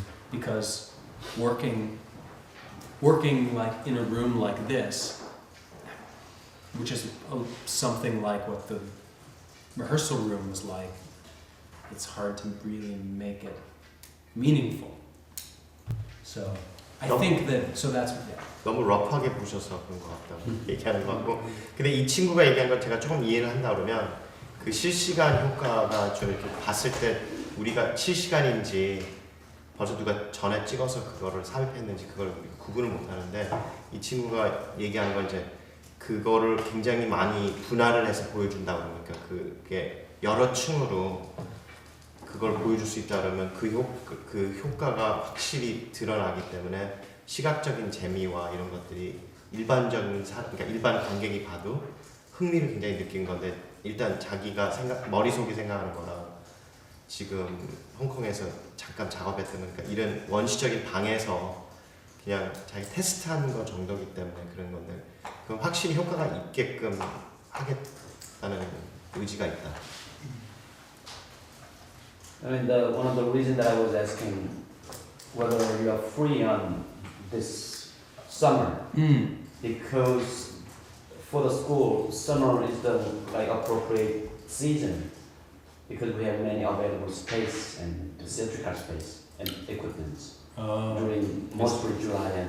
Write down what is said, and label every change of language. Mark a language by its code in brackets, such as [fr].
[en] Because working like in a room like this, which is something like what the rehearsal room was like, it's hard to really make it meaningful. So I think that, so that's, yeah. [ko] 너무 러프하게 보셔서 그런 것 같다고 얘기하는 것 같고, 근데 이 친구가 얘기한 걸 제가 조금 이해를 한다 그러면 그 실시간 효과가 좀 이렇게 봤을 때 우리가 실시간인지 벌써 누가 전에 찍어서 그거를 삽입했는지 그걸 구분을 못 하는데, 이 친구가 얘기하는 건 이제 그거를 굉장히 많이 분할을 해서 보여준다고 그러니까 그게 여러 층으로 그걸 보여줄 수 있다 그러면 그 효과가 확실히 드러나기 때문에 시각적인 재미와 이런 것들이 일반적인 그러니까 일반 관객이 봐도 흥미를 굉장히 느낀 건데 일단 자기가 머릿속에 생각하는 거랑 지금 홍콩에서 잠깐 작업했던 거니까 이런 원시적인 방에서 그냥 자기 테스트하는 거 정도기 때문에 그런 건데 그럼 확실히 효과가 있게끔 하겠다는 의지가 있다. [en] I mean, one of the reasons that I was asking whether you are free on this summer, because for the school, summer is the appropriate season because we have many available space and theatrical space and equipment during mostly July and